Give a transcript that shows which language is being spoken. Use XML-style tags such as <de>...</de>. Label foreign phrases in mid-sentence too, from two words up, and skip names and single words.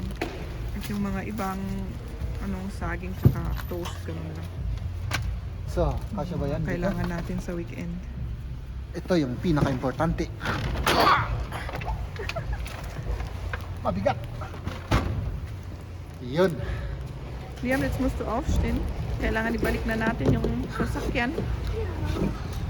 <tl>At yung mga ibang saging tsaka toast ganun lang. So, kasya ba yan? Kailangan natin sa weekend. Ito yung pinaka-importante. Mabigat. Yun. Liam,</tl> <de>jetzt musst du aufstehen.</de> <tl>Kailangan ibalik na natin yung sasakyan.</tl>